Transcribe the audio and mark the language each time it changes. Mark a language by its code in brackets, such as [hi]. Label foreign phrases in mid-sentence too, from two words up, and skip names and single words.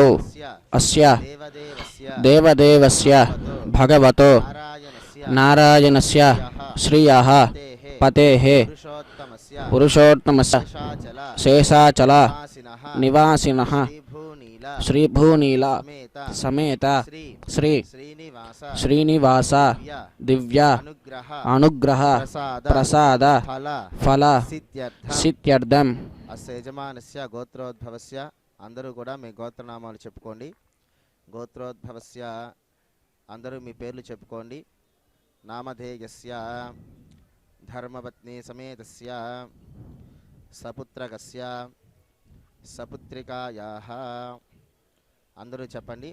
[sa] अस्य देवदेवस्य भगवतो नारायणस्य श्रियः पतेः पुरुषोत्तमस्य शेषाचल निवासिनः श्रीभूनील समेत श्री श्रीनिवास दिव्य अनुग्रह प्रसाद फल सिद्ध्यर्थम అస్య యజమానస్య గోత్రోద్భవస్య [te] అందరూ కూడా మీ గోత్రనామాలు చెప్పుకోండి. గోత్రోద్భవస్య అందరూ మీ పేర్లు చెప్పుకోండి. [sa] నామధేయస్య ధర్మపత్ని సమేతస్య సపుత్రకస్య సపుత్రికాయాః [te] అందరూ చెప్పండి.